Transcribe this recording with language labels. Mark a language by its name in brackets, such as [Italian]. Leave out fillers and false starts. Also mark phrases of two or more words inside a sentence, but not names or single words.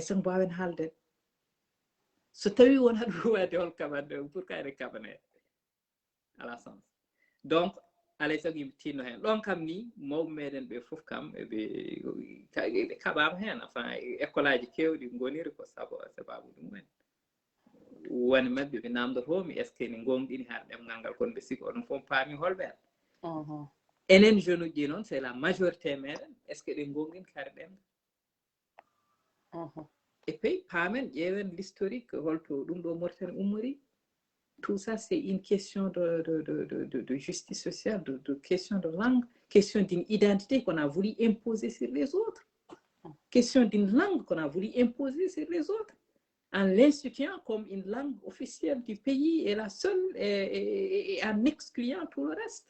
[Fula] sago mbawen haalden so tawi won haɗum wade hol kaɓanɗe pour kayre kaɓanede ala [French] sens donc [Fula] alay sago yimɓe tinno hen ɗon kam ni mawɓe meɗen ɓe fof kam ɓe kaɓama hen [French] enfin école [Fula] aji kewɗi goniri ko sababu ɗumen woni mabɓe ɓe namdotomi [French] est ce que [Fula] ne gonɗini ha ɗemgal ngal kono ɓe siki oɗon fof paami holɓen enen jeune uji ɗi noon [French] c'est la majorité [Fula] meɗen [French] est ce que [Fula] ɗe gonɗin kare ɗemgal [French] et puis [Fula] paamen ƴeewen [French] l'historique [Fula] holto ɗum ɗo [French] Mauritanie ummori tout ça c'est une question de justice sociale de question de langue question d'une identité qu'on a voulu imposer sur les autres question d'une langue qu'on a voulu imposer sur les autres en l'instituant comme une langue officielle du pays et la seule, et en excluant tout le reste.